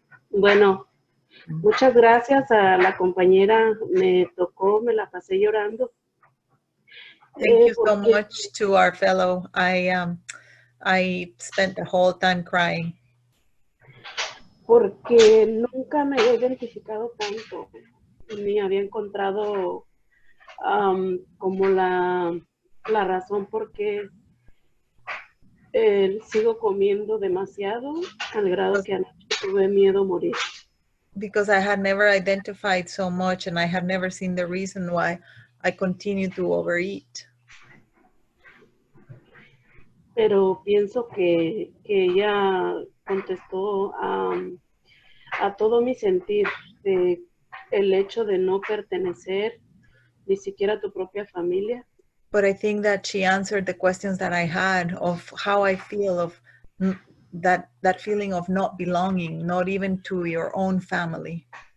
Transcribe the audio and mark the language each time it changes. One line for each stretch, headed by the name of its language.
Spanish: Bueno, muchas gracias a la compañera. Me tocó, me la pasé llorando.
English: Thank you so much to our fellow. I spent the whole time crying.
Spanish: Porque nunca me había identificado tanto, ni había encontrado como la razón por qué sigo comiendo demasiado al grado que anoche tuve miedo a morir.
English: Because I had never identified so much, and I had never seen the reason why I continue to overeat.
Spanish: Pero pienso que ella contestó a todo mi sentir de el hecho de no pertenecer ni siquiera a tu propia familia.
English: But I think that she answered the questions that I had of how I feel, of that feeling of not belonging, not even to your own family.